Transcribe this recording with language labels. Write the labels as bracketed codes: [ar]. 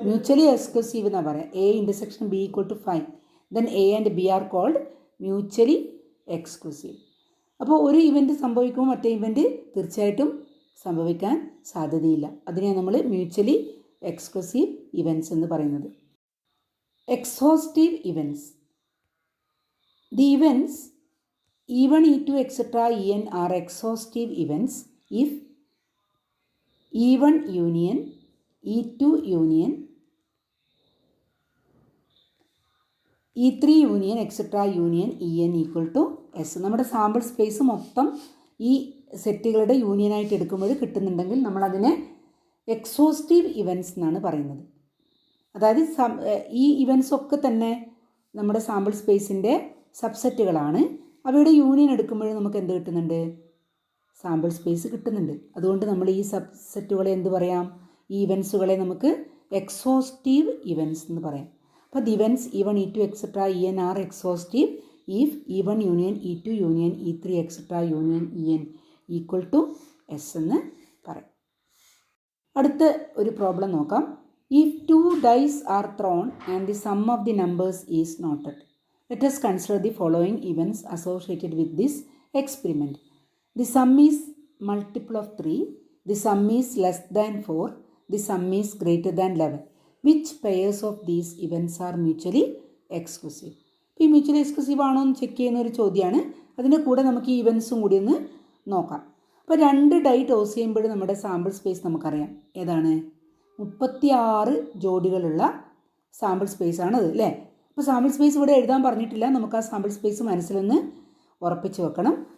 [ml] Mutually exclusive എന്നാണ് പറയാം. [en] A intersection B equal to 5, then A and B are called mutually exclusive. [ml] അപ്പോൾ ഒരു event സംഭവിക്കുമ്പോൾ മറ്റേ ഇവൻറ്റ് തീർച്ചയായിട്ടും സംഭവിക്കാൻ സാധ്യതയില്ല. അതിനെയാണ് നമ്മൾ മ്യൂച്വലി എക്സ്ക്ലൂസീവ് ഇവൻറ്റ്സ് എന്ന് പറയുന്നത്. [en] Exhaustive events. The events E1, E2, etc. En are exhaustive events if E1 union, E2 union, E3 union, etc. union En equal to S. [ml] നമ്മുടെ സാമ്പിൾ സ്പേസ് മൊത്തം ഈ സെറ്റുകളുടെ യൂണിയനായിട്ട് എടുക്കുമ്പോൾ കിട്ടുന്നുണ്ടെങ്കിൽ നമ്മളതിനെ എക്സോസ്റ്റീവ് ഇവൻറ്റ്സ് എന്നാണ് പറയുന്നത്. അതായത് ഈ ഇവൻറ്റ്സ് ഒക്കെ തന്നെ നമ്മുടെ സാമ്പിൾ സ്പേസിൻ്റെ സബ്സെറ്റുകളാണ്. അവയുടെ യൂണിയൻ എടുക്കുമ്പോൾ നമുക്ക് എന്ത് കിട്ടുന്നുണ്ട്? സാമ്പിൾ സ്പേസ് കിട്ടുന്നുണ്ട്. അതുകൊണ്ട് നമ്മൾ ഈ സബ്സെറ്റുകളെ എന്ത് പറയാം? ഈ ഇവൻറ്റ്സുകളെ നമുക്ക് എക്സോസ്റ്റീവ് ഇവൻറ്റ്സ് എന്ന് പറയാം. [en] അപ്പോൾ the events E1, E2, etcetera En are exhaustive if E1 union E2 union E3 etcetera union En equal to S [ml] എന്ന് പറയും. അടുത്ത ഒരു പ്രോബ്ലം നോക്കാം. [en] If 2 dice are thrown and the sum of the numbers is noted, let us consider the following events associated with this experiment. The sum is multiple of 3, the sum is less than 4, the sum is greater than 11. Which pairs of these events are mutually exclusive? [ml] ഈ mutually exclusive ആണോ എന്ന് check ചെയ്യുന്ന ഒരു ചോദ്യമാണ്. അതിൻ്റെ കൂടെ നമുക്ക് ഈ ഇവൻസും കൂടി ഒന്ന് നോക്കാം. അപ്പോൾ 2 ഡൈ ടോസ് ചെയ്യുമ്പോൾ നമ്മുടെ സാമ്പിൾ സ്പേസ് നമുക്കറിയാം ഏതാണ്, 36 ജോഡികളുള്ള സാമ്പിൾ സ്പേസ് ആണ് അത് അല്ലേ. അപ്പോൾ സാമ്പിൾ സ്പേസ് ഇവിടെ എഴുതാൻ പറഞ്ഞിട്ടില്ല, നമുക്ക് ആ സാമ്പിൾ സ്പേസ് മനസ്സിലൊന്ന് ഉറപ്പിച്ച് വെക്കണം.